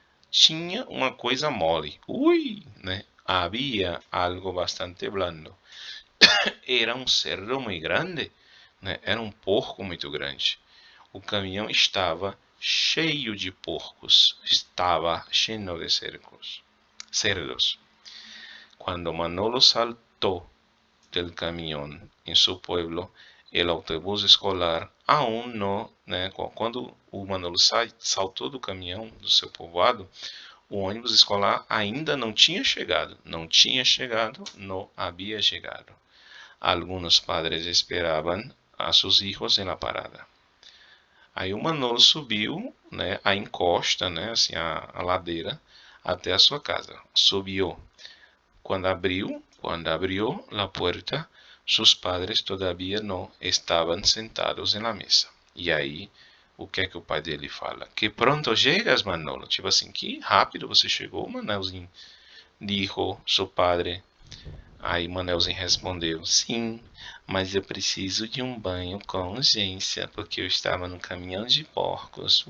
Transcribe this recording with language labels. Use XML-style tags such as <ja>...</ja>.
<pt>Tinha uma coisa mole. Ui, né?</pt> <es>Havia algo bastante blando. Era um cerdo muito grande,</es> <pt>né? Era um porco muito grande. O caminhão estava cheio de porcos. Estava cheio de</pt> <es>cerdos. Cuando Manolo saltó del camión en su pueblo, el autobús escolar aún</es> <pt>não, né? Quando o Manolo saltou do caminhão do seu povoado, o ônibus escolar ainda não tinha chegado. Não tinha chegado, não havia chegado.</pt> <es>Alguns padres esperavam a seus hijos em la parada.</es> <pt>Aí o Manolo subiu, né, a encosta, né, assim, a ladeira, até a sua casa. Subiu.</pt> <es>Cuando abrió la puerta, sus padres todavía no estaban sentados en la mesa.</es> <pt>E aí, o que é que o pai dele fala?</pt> <es>Que pronto chegas, Manolo.</es> <pt>Tipo assim, que rápido você chegou, Manelzinho.</pt> <es>Dijo seu padre.</es> <pt>Aí Manelzinho respondeu: sim, mas eu preciso de um banho com urgência, porque eu estava no caminhão de porcos.</pt>